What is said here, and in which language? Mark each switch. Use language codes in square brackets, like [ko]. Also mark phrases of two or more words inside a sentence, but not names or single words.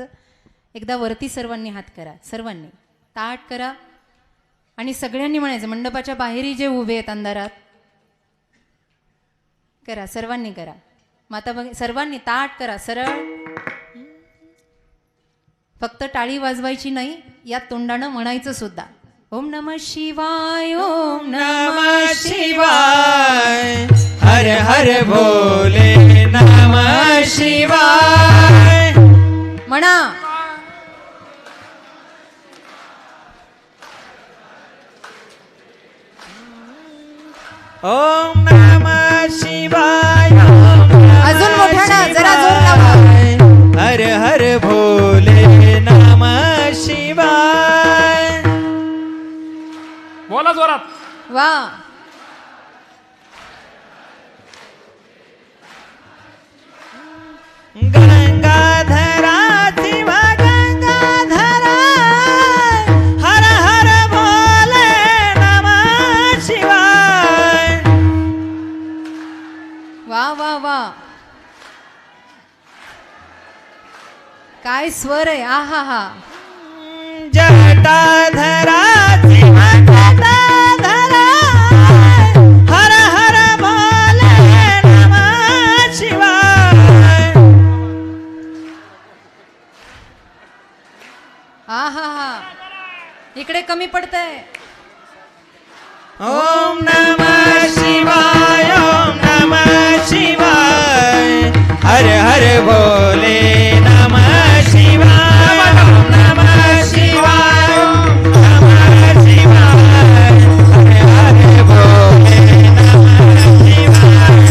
[mr] एकदा वरती सर्वांनी हात करा, सर्वांनी ताट करा आणि सगळ्यांनी म्हणायचं, मंडपाच्या बाहेरही जे उभे आहेत अंधारात करा, सर्वांनी करा. माता बघ, सर्वांनी ताट करा सरळ. फक्त टाळी वाजवायची नाही, या तोंडानं म्हणायचं सुद्धा. [sa] ओम नमः शिवाय, ओम नमः शिवाय, हर हर भोले नमः शिवाय. [mr] म्हणा. [sa] ओम नमः शिवाय, [mr] अजून मोठ्यानं जरा जोर लावा. [sa] हर हर भोले नमः शिवाय. [mr] बोला जोरात. वा. [sa] गंगाधरा शिव गंगाधरा, हर हर भोले नमः शिवाय. [mr] वा वा वा, काय स्वर आहे. आ हा हा. [sa] जटाधरा शिव जटाधरा, हर हर भोले नमः शिवाय. [mr] आ हा हा, इकडे कमी पडतंय. [sa] ओम नमः शिवाय, ओम नमः शिवाय, हर हर भोले नमः शिवाय. ओम नमः शिवाय, ओम नमः शिवाय, हर हर भोले नमः शिवाय.